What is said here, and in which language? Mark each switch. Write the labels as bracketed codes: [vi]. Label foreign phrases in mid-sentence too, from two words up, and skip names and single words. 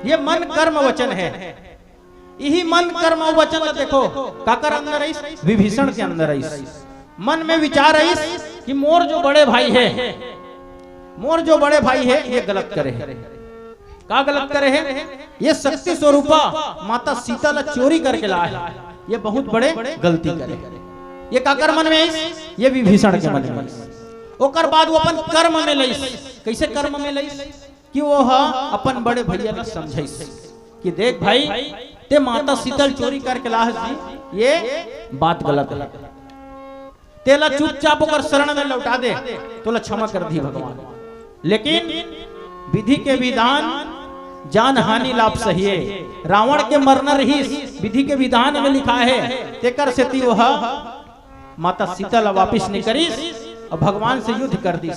[hne] ये मन कर्म वचन है, यही मन कर्म और वचन ला देखो काकर अंदर आइस, विभीषण के अंदर आइस। मन में विचार आइस कि मोर जो बड़े भाई है, मोर जो बड़े भाई है ये गलत करे है। का गलत करे है? ये शक्ति स्वरूपा माता सीता ला चोरी करके लाए, ये बहुत बड़े गलती करे। ये काकर मन में आइस? ये विभीषण के मन में आइस। ओकर बाद वो अपन कर्म में लइस। कैसे कर्म में लइस? कि वो अपन बड़े भैया ला समझाइस कि देख भाई ते माता सीता चोरी करके लाए, ये बात गलत है, तेला चुपचाप ओकर शरण में लौटा दे तो ला क्षमा कर दी भगवान। लेकिन विधि के विधान जान हानि लाभ सहिए, रावण के मरना रही विधि के विधान में लिखा है, तेकर से ती वह माता सीता ला वापिस नहीं करीस और भगवान से युद्ध कर दी।